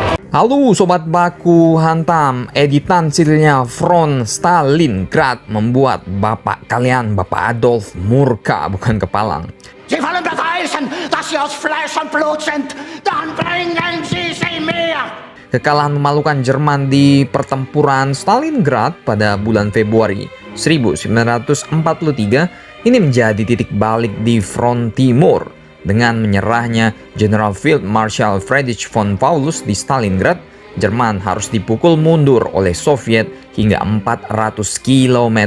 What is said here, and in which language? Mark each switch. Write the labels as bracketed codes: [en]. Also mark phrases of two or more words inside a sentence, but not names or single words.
[id] Halo Sobat Baku Hantam, editan silnya Front Stalingrad membuat bapak kalian, Bapak Adolf, murka bukan kepalang. [de] Sie wollen beweisen, dass Sie aus Fleisch und Blut sind. Dann bringen Sie sie mir. [id] Kekalahan memalukan Jerman di pertempuran Stalingrad pada bulan Februari 1943 ini menjadi titik balik di front timur. Dengan menyerahnya [en] General Field Marshal [id] Friedrich von Paulus di Stalingrad, Jerman harus dipukul mundur oleh Soviet hingga 400 km.